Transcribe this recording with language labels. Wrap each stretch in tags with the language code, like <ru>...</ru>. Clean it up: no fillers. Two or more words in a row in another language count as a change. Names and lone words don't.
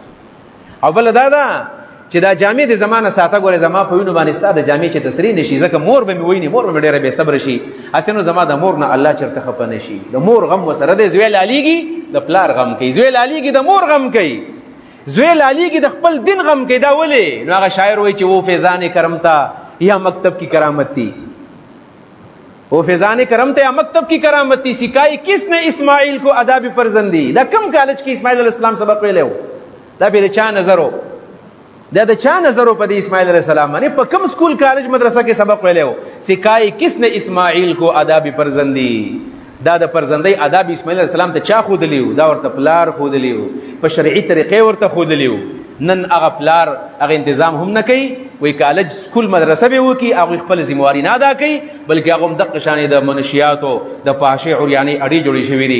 <ps>او بله دا ده چې دا جامې د زما نه ساته، ګورې زما په وینو باندې ستا د جامې چې تسري نه شي، ځکه مور به مې ویني، مور به مې ډېره بې صبره شي، هسې نو زما د مور نه الله چېرته خفه نه شي. د مور غم ورسره دی، زوی لالیږي د پلار غم کوي، زوی لالیږي د مور غم کوي، زوی لالیږي د خپل دین غم کوي. دا ولې؟ نو هغه شاعر وایي چې</ps> <ur>وہ فیضان کرمتا یا مکتب کی کرامت تھی، وہ فیضان کرمتا یا مکتب کی کرامت تھی، سکھائی کس نے اسماعیل کو اداب فرزندی.</ur> <ps>دا کم کالج کې اسماعیل</ps> <ar>علیہ السلام</ar> <ps>سبق ویلی و؟ دا پې د چا نظر و؟ دا د چا نظر و په دې اسماعیل</ps> <ar>علیہ السلام</ar> <ps>باندې؟ په کم سکول کالج مدرسه کې سبق ویلی و؟</ps> <ur>سکھائی کس نے اسماعیل کو اداب فرزندی.</ur> <ps>دا د فرزندۍ اداب اسماعیل</ps> <ar>علیہ السلام</ar> <ps>ته چا ښودلی و؟ دا ورته پلار ښودلی و، په شرعي طریقې ورته ښودلی و. نن هغه پلار هغه انتظام هم نه کوي، وایي کالج سکول مدرسه به وکړي، هغوی خپله ذمهواري نه ادا کوي، بلکې هغه هم دقه شانې د منشیاتو د فحشې عریانۍ اډې جوړې شوي دي.</ps>